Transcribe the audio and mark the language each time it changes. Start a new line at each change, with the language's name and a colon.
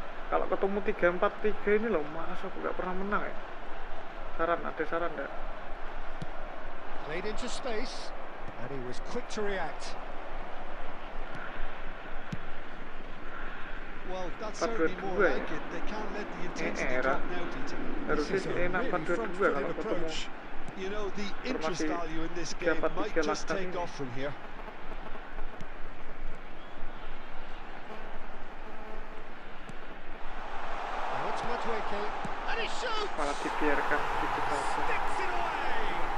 Indonesian: Kalau ketemu 3-4-3 ini loh, masa aku gak pernah menang ya. Ada saran enggak?
English: Played into space, and he was quick to react. Well, that's certainly more like it. They can't let the intensity drop now, Peter.
Indonesian: Harusnya sih enak 4-2-2 kalau ketemu.
English: You know, the interest value in this game might just take off from here. Now it's Madueke, and he shoots!
Indonesian: Malah dibiarkan gitu saja.
English: Sticks it away!